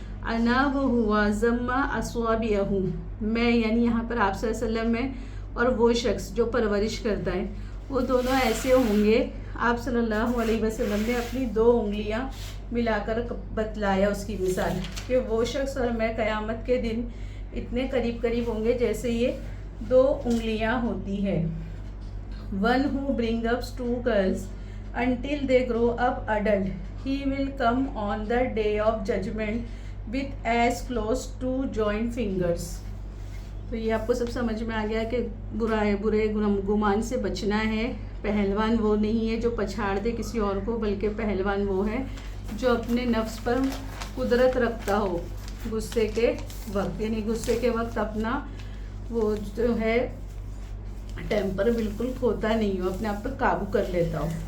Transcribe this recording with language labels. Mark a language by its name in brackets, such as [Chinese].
[Arabic] انا وہ ہوا ضم اصابعہ, [Urdu] میں یعنی یہاں پر آپ صلی اللہ علیہ وسلم ہے اور وہ شخص جو پرورش کرتا ہے, وہ دونوں ایسے ہوں گے. آپ صلی اللہ علیہ وسلم نے اپنی 2 انگلیاں ملا کر بتلایا اس کی مثال کہ وہ شخص اور میں قیامت کے دن اتنے قریب قریب ہوں گے جیسے یہ 2 انگلیاں ہوتی ہے. [English] One who brings up 2 girls until they grow up adult, he will come on the day of judgment with as close to joint fingers. [Urdu] تو یہ آپ کو سب سمجھ میں آ گیا کہ برے گمان سے بچنا ہے. پہلوان وہ نہیں ہے جو پچھاڑ دے کسی اور کو, بلکہ پہلوان وہ ہے جو اپنے نفس پر قدرت رکھتا ہو غصے کے وقت, یعنی غصے کے وقت اپنا وہ جو ہے ٹیمپر بالکل کھوتا نہیں ہو, اپنے آپ پر قابو کر لیتا ہو.